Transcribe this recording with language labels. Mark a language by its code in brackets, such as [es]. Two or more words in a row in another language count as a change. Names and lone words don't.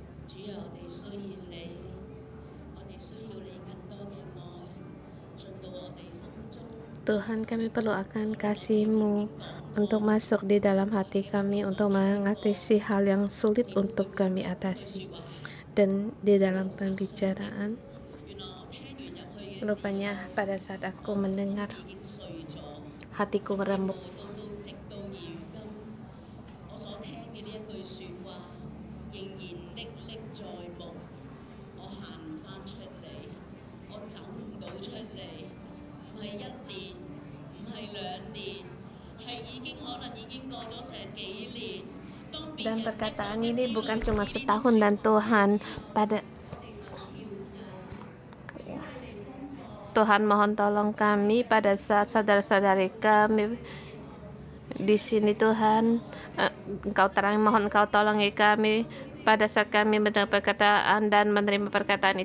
[yue] 主啊，我哋需要你，我哋需要你更多嘅愛進到我哋心中。 [id] Tuhan, kami perlu akan kasih-Mu untuk masuk di dalam hati kami, untuk mengatasi hal yang sulit untuk kami atasi. Dan di dalam pembicaraan, [yue] 原來我聽完入去嘅時候， [id] rupanya pada saat aku mendengar, [yue] 已經碎咗。 [id] hatiku meremuk. [yue] 直到如今，我所聽嘅呢一句説話，仍然歷歷在目。我行唔翻出嚟，我走唔到出嚟，唔係1年，唔係2年，係可能已經過咗成幾年。當別 [id] Dan [yue] 人 [id] perkataan ini bukan cuma setahun, dan Tuhan mohon tolong kami pada saat saudara-saudari kami di sini. Tuhan, mohon Engkau tolongi kami pada saat kami mendengar perkataan dan menerima perkataan.